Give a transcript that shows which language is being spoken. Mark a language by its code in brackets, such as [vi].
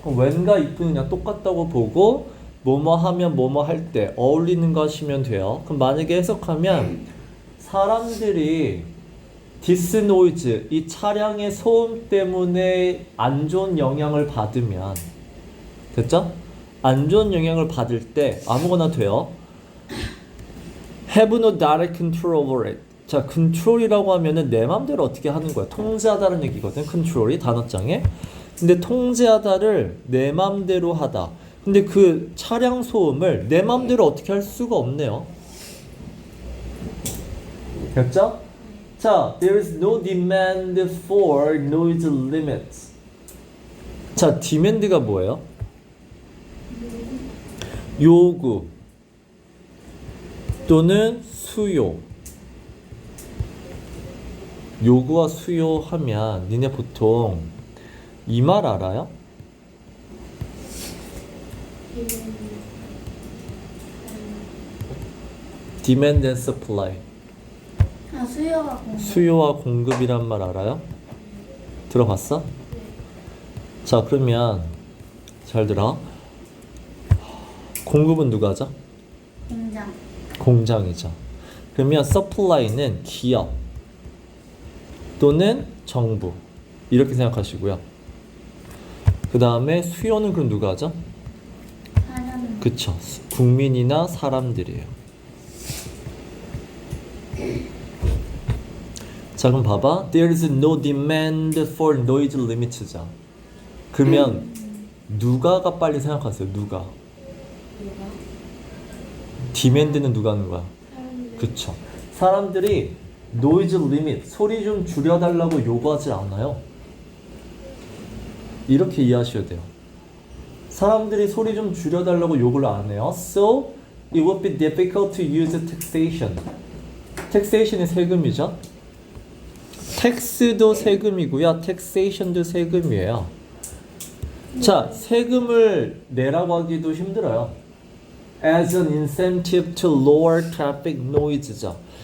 [ko] 그럼 when과 if는 그냥 똑같다고 보고 뭐뭐 하면 뭐뭐 할 때 어울리는 거 하시면 돼요. 그럼 만약에 해석하면 사람들이 디스 노이즈, 이 차량의 소음 때문에 안 좋은 영향을 받으면 됐죠? 안 좋은 영향을 받을 때 아무거나 돼요. [en] Have no direct control over it. [ko] 자, control이라고 하면은 내 맘대로 어떻게 하는 거야. 통제하다는 얘기거든. control이 단어장에. 근데 통제하다를 내 맘대로 하다. 근데 그 차량 소음을 내 맘대로 어떻게 할 수가 없네요. 됐죠? [en] 자, there is no demand for noise limits. [ko] 자, demand가 뭐예요? 요구 또는 수요. 요구와 수요하면 니네 보통 이 말 알아요? [en] Demand and supply. [ko] 아, 수요가 공급. 수요와 공급이란 말 알아요? 들어봤어? 자, 그러면 잘 들어. 공급은 누가 하죠? 공장. 공장이죠. 그러면 supply는 기업 또는 정부 이렇게 생각하시고요. 그 다음에 수요는 그럼 누가 하죠? 사람. 그쵸. 국민이나 사람들이에요. 자, 그럼 봐봐. [en] There is no demand for noise limits자. [ko] 그러면 누가가 빨리 생각하세요. 누가? 누가? demand는 누가 하는 거야? 사람들. 그쵸. 사람들이 noise limit, 소리 좀 줄여달라고 요구하지 않아요. 이렇게 이해하셔야 돼요. 사람들이 소리 좀 줄여달라고 요구를 안 해요. [en] So, it would be difficult to use taxation. [ko] taxation이 세금이죠. tax도 세금이고요. taxation도 세금이에요. 자, 세금을 내라고 하기도 힘들어요. [en] As an incentive to lower traffic noise죠.